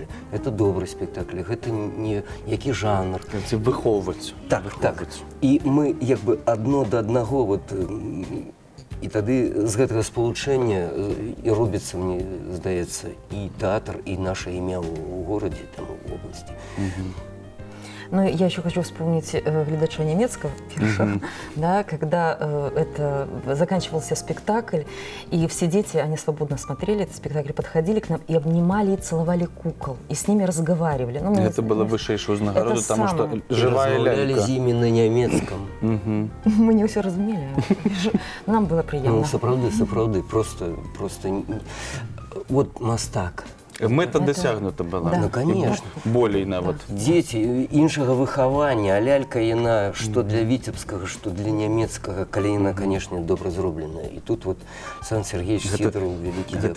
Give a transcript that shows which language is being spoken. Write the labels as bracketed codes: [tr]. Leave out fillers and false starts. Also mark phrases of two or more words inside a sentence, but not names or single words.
[be] Это добры спектакль, гэта не які жанр. Выхоўваць. Так, так. І мы як бы адно да аднаго, вот, і тады з гэтага спалучэння і робіцца, мне здаецца, і тэатр, і наша імя ў горадзе, там, у области. [ru] Но я еще хочу вспомнить глядача немецкого, да, когда заканчивался спектакль, и все дети, они свободно смотрели этот спектакль, подходили к нам и обнимали и целовали кукол, и с ними разговаривали. Ну, это было высшейшую узнагароду, потому что живая лялька. Размовляли ими на немецком. Мы не все разумели, нам было приятно. [be] Ну, сапраўды, просто вот мастак. Мэта дасягнута была. [ru] Ну, конечно. [be] Болей нават. Дзеці іншага выхавання, а лялька яна, што для віцебскага, што для нямецкага, калі яна, канешне, добра зробленая. І тут вот Сан Сергеевич Сидоров, вялікі дзякуй.